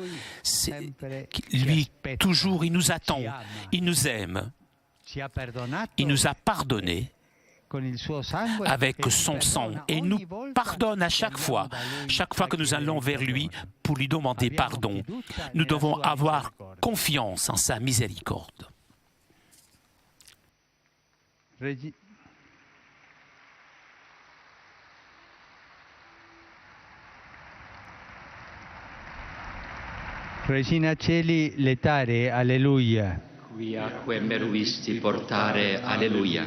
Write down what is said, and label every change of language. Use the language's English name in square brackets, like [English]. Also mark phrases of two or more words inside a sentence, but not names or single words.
[French] Lui, toujours, il nous attend, il nous aime, il nous a pardonné avec son sang et nous pardonne à chaque fois que nous allons vers lui pour lui demander pardon. Nous devons avoir confiance en sa miséricorde. [Latin] Regina Celi letare, alleluia. Quiaque meruisti portare, alleluia.